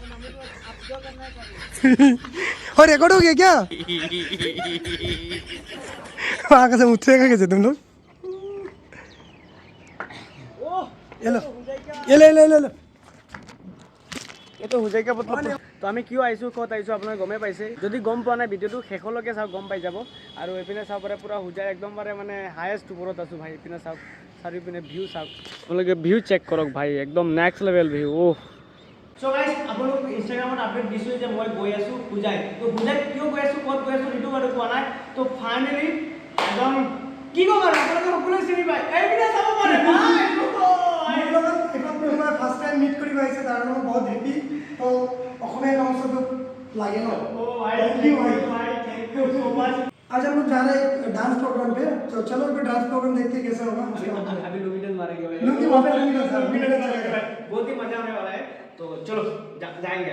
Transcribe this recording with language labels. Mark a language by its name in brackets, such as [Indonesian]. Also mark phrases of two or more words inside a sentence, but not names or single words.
[Hindi] और रिकॉर्ड हो गया क्या? वहाँ का से उतरेगा कैसे तुम लोग? ये लो ये तो হোজাই का मतलब [Assamese] তো আমি কিয় আইছোঁ ক'ত আইছোঁ আপোনালোকে গমেই পাইছে। যদি গম পোৱা নাই ভিডিঅ'টো শেষলৈকে চাওক গম পাই যাব। আৰু এইপিনে চাওক পাৰে পুৰা হোজাই একদম পাৰে মানে হায়েষ্ট ওপৰত আছোঁ ভাই। এইপিনে চাওক চাৰিওপিনে ভিউ চাওক আপোনালোকে ভিউ চেক কৰক ভাই একদম [English] next level view. [Assamese] অ' চ' গাইজ আপোনালোক ইনষ্টাগ্ৰামত আপডেট দিছোঁ যে মই গৈ আছোঁ হোজাই। তো হোজাই কিয় গৈ আছোঁ ক'ত গৈ আছোঁ সেইটো বাৰু কোৱা নাই। তো ফাইনেলি একদম কি ক'ম আৰু আপোনালোকে সকলোৱে চিনি পায় এইপিনে চাব পাৰে ভাই। [English] first time meet [Assamese] কৰিব আহিছে তাৰ কাৰণে বহুত হেপী। তো অসমীয়া কামত লাগে ন। [English] thank you so much. [Hindi] आज हम लोग जा रहे हैं डांस प्रोग्राम पे तो चलो फिर डांस प्रोग्राम देखते हैं कैसा होगा। अभी लुंगी मारेंगे बहुत ही मजा आने वाला है। तो चलो जाएंगे।